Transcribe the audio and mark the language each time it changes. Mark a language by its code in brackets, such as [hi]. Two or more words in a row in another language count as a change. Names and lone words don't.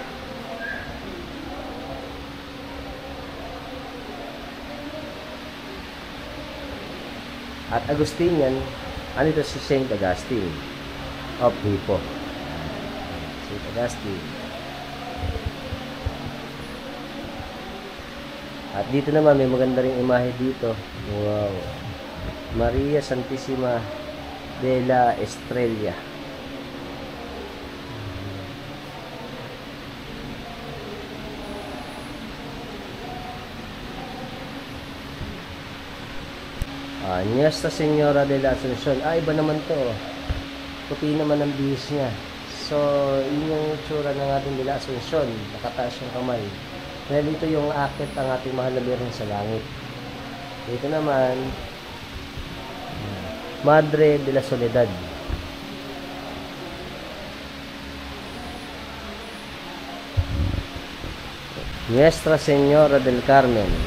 [tl] At Agustinian, ano ito si Saint Augustine of Hippo. Saint Augustine. At dito naman may maganda ring imahe dito. Wow. Maria Santissima de la Estrella. Nuestra Señora de la Asunción. Iba naman to. Puti naman ang bihis niya. So, yun yung tsura ng ating de la Asunción. Nakataas yung kamay. Dahil ito yung akit ang ating mahal na Birhen sa langit. Dito naman, Madre de la Soledad. Nuestra Señora del Carmen.